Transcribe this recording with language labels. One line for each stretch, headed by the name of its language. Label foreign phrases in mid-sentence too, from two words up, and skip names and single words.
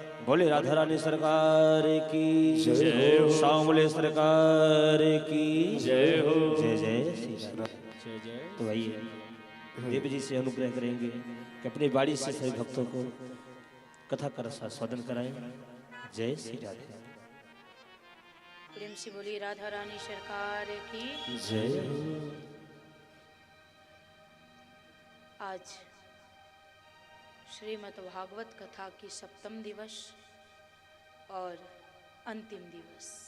Hindi: बोले राधा रानी सरकार की जय हो। श्यामले सरकार की जय हो। जय जय श्री राम। तो आइए देव जी से अनुग्रह करेंगे कि अपनी बाड़ी से सभी भक्तों को कथा का स्वादन कराएं। जय श्री राधे। प्रेम से बोली राधा रानी सरकार की। जय आज श्रीमद् भागवत कथा की सप्तम दिवस और अंतिम दिवस।